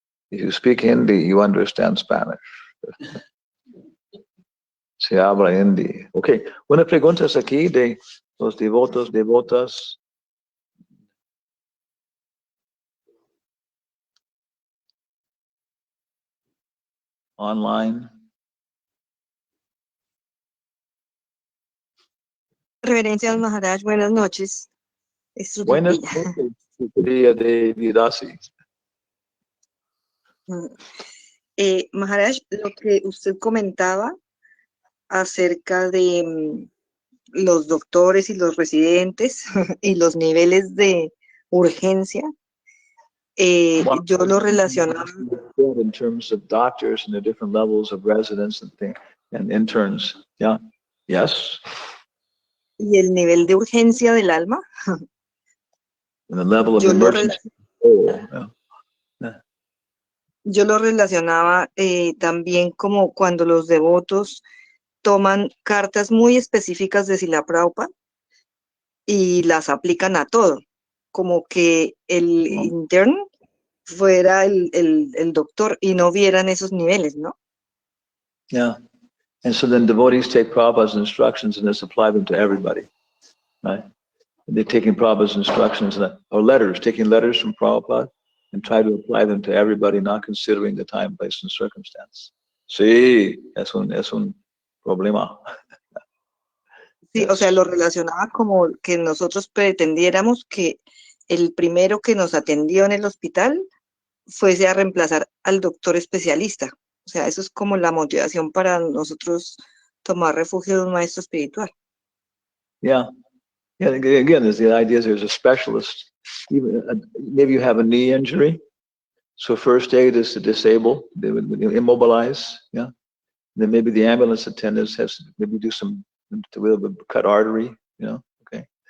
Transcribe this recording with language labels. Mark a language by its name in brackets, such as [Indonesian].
[English] If you speak Hindi, you understand Spanish. [Spanish] Se habla Hindi. Okay, una pregunta es aquí de los devotas. [English] Online. [Spanish] Reverencias Maharaj, buenas noches. Buenas noches, día de Vidasi. Maharaj, lo que usted comentaba acerca de los doctores y los residentes y los niveles de urgencia, yo lo relacionaba. [English] In terms of doctors and the different levels of residents and interns. Yeah. Yes. [Spanish] Y el nivel de urgencia del alma. [English] And the level of [Spanish] Yo lo, [English] emergency. [Spanish] yo lo relacionaba también como cuando los devotos toman cartas muy específicas de Srila Prabhupada y las aplican a todo, como que el interno fuera el doctor y no vieran esos niveles, ¿no? [English] Yeah. And so then devotees take Prabhupada's instructions and just apply them to everybody, right? They're taking Prabhupada's instructions or letters, taking letters from Prabhupada and try to apply them to everybody, not considering the time, place, and circumstance. [Spanish] Sí, es un problema. Sí, o sea, lo relacionaba como que nosotros pretendiéramos que el primero que nos atendió en el hospital fuese a reemplazar al doctor especialista. O sea, eso es como la motivación para nosotros tomar refugio de un maestro espiritual. [English] Yeah. Yeah, again, the idea is there's a specialist. Even, maybe you have a knee injury. So first aid is to disable, they would immobilize, yeah. Then maybe the ambulance attendants has to maybe do some to cut artery, you know, okay.